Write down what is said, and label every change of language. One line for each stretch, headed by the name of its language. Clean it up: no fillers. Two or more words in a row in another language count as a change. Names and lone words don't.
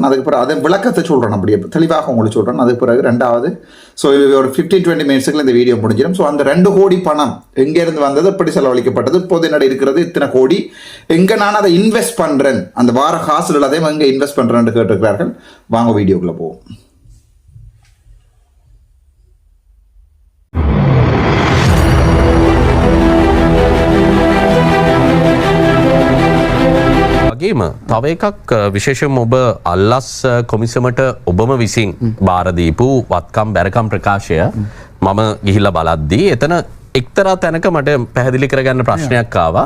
Tamil: அதுக்கு பிறகு அதை விளக்கத்தை சொல்கிறேன், அப்படியே தெளிவாக உங்களுக்கு சொல்கிறேன். அதுக்கு பிறகு 2வது ஸோ ஒரு 15-20 மினிட்ஸுக்குள்ள இந்த வீடியோ முடிஞ்சிடும். ஸோ அந்த 2 கோடி பணம் எங்கேருந்து வந்தது, எப்படி செலவழிக்கப்பட்டது, இப்போது என்னோட இருக்கிறது இத்தனை கோடி, எங்கே நான் அதை இன்வெஸ்ட் பண்ணுறேன், அந்த வார காசுகள் அதையும் எங்கே இன்வெஸ்ட் பண்ணுறேன்னு கேட்டிருக்கிறார்கள். வாங்க வீடியோக்குள்ளே போவோம்.
Sinhala: වගේම තව එකක් විශේෂයෙන් ඔබ අල්ලස් කොමිසමට ඔබම විසින් බාර දීපු වත්කම් බැරකම් ප්‍රකාශය මම ගිහිල්ලා බලද්දී එතන එක්තරා තැනක මට පැහැදිලි කරගන්න ප්‍රශ්නයක් ආවා.